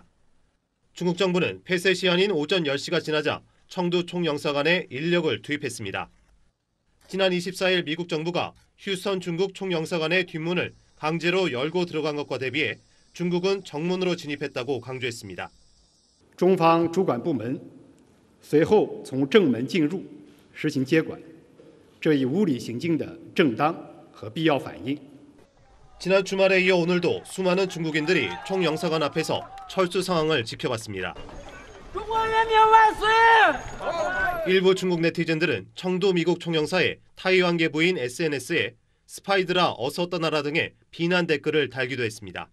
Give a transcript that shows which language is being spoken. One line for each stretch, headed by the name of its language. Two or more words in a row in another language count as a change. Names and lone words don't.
Korean: 중국 정부는 폐쇄 시한인 오전 10시가 지나자 청두 총영사관에 인력을 투입했습니다. 지난 24일 미국 정부가 휴스턴 중국 총영사관의 뒷문을 강제로 열고 들어간 것과 대비해 중국은 정문으로 진입했다고 강조했습니다.
Chinese: 中方主管部门随后从正门进入实行接管，这一无理行径的正当和必要反应。
Korean: 지난 주말에 이어 오늘도 수많은 중국인들이 총영사관 앞에서 철수 상황을 지켜봤습니다. 일부 중국 네티즌들은 청두 미국 총영사의 타이완계 부인 SNS에 스파이들아 어서 떠나라 등의 비난 댓글을 달기도 했습니다.